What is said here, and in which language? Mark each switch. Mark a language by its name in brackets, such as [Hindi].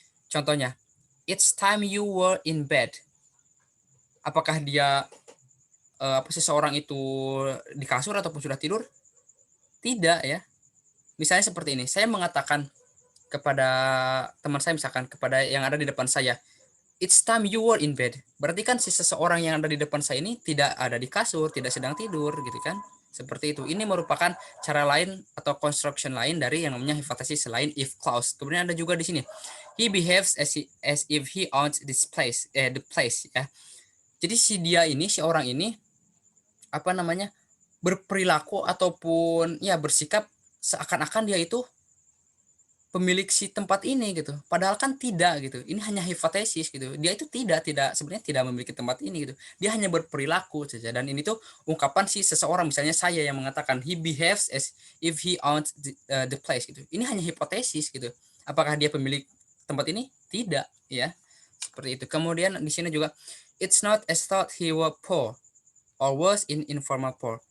[Indonesian] Contohnya, [English] it's time you were in bed. [Indonesian] Apakah dia seseorang itu di kasur ataupun sudah tidur? Tidak ya. Misalnya seperti ini, saya mengatakan kepada teman saya, misalkan kepada yang ada di depan saya, [English] It's time you were in bed. [Indonesian] Berarti kan si seseorang yang ada di depan saya ini tidak ada di kasur, tidak sedang tidur gitu kan. Seperti itu. Ini merupakan cara lain atau construction lain dari yang namanya hypothesis selain if clause. Kemudian ada juga di sini. [English] He behaves as if he owns this place, the place ya. [Indonesian] Jadi si dia ini, si orang ini apa namanya? Berperilaku ataupun ya bersikap seakan-akan dia itu pemilik si tempat ini gitu. Padahal kan tidak gitu. Ini hanya hipotesis gitu. Dia itu tidak sebenarnya tidak memiliki tempat ini gitu. Dia hanya berperilaku saja. Dan ini tuh ungkapan si seseorang, misalnya saya yang mengatakan [English] he behaves as if he owns the place [Indonesian] gitu. Ini hanya hipotesis gitu. Apakah dia pemilik tempat ini? Tidak ya. Seperti itu. Kemudian di sini juga [English] it's not as thought he were poor or was in informal poor.